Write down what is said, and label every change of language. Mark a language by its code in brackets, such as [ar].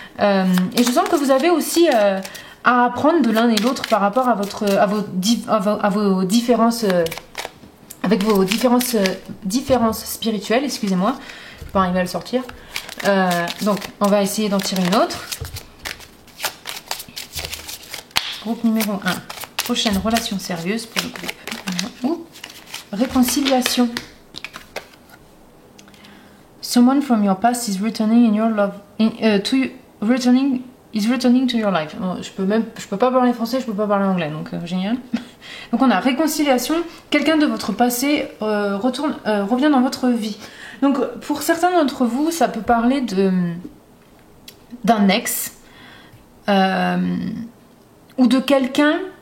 [fr] Et je sens que vous avez aussi à apprendre de l'un et l'autre par rapport à vos différences, avec vos différences spirituelles, excusez-moi, je peux pas arriver à le sortir. Donc, on va essayer d'en tirer une autre. Groupe numéro 1. Prochaine relation sérieuse pour le groupe. Réconciliation. [en] Someone from your past is returning in your love, returning to your life. [fr] Bon, je peux pas parler français, je peux pas parler anglais, donc génial. Donc on a réconciliation, quelqu'un de votre passé revient dans votre vie. Donc pour certains d'entre vous, ça peut parler d'un ex ou de quelqu'un.